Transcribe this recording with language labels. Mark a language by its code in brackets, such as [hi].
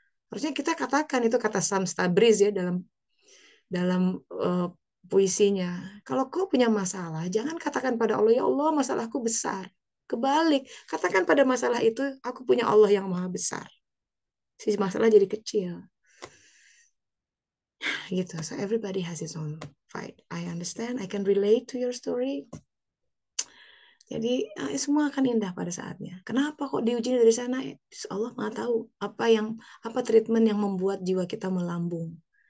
[id] Harusnya kita katakan, itu kata Syams Tabriz ya dalam dalam puisinya. Kalau kau punya masalah, jangan katakan pada Allah, ya Allah masalahku besar. Kebalik, katakan pada masalah itu, aku punya Allah yang maha besar. Si masalah jadi kecil. Gitu. [en] So everybody has his own fight. I understand. I can relate to your story. [id] Jadi semua akan indah pada saatnya. Kenapa kok diuji dari sana? Allah nggak tahu apa treatment yang membuat jiwa kita melambung.